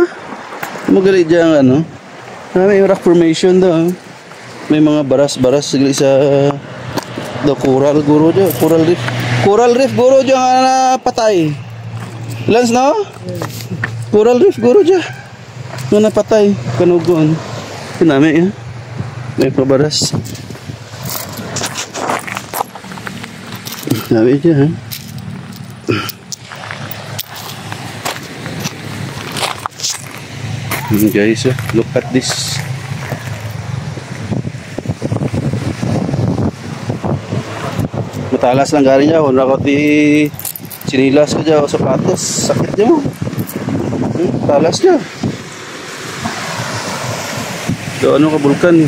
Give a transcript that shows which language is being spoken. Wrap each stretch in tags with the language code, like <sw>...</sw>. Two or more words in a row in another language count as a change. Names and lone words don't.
<hil>Magalit dyan ano. Nami yung</hil> <en>rock formation</en> <hil>daw. May mga baras-baras sa</hil> <en>the coral</en> <hil>guro dyan.</hil> <en>Coral reef</en> <hil>guro dyan na patay. Lance no?</hil> <en>Coral reef</en> <hil>guro dyan. No napatay. Kanugon. Nami yan. May pabaras. Nami dyan ha.</hil> <en>Guys, look at this.</en> <tl>Matalas lang galing niya.</tl> <hil>Wala ko ti sinilas ko dyan o sapatos. Sakit niya mo. Talas niya. So ano ka bulkan?</hil>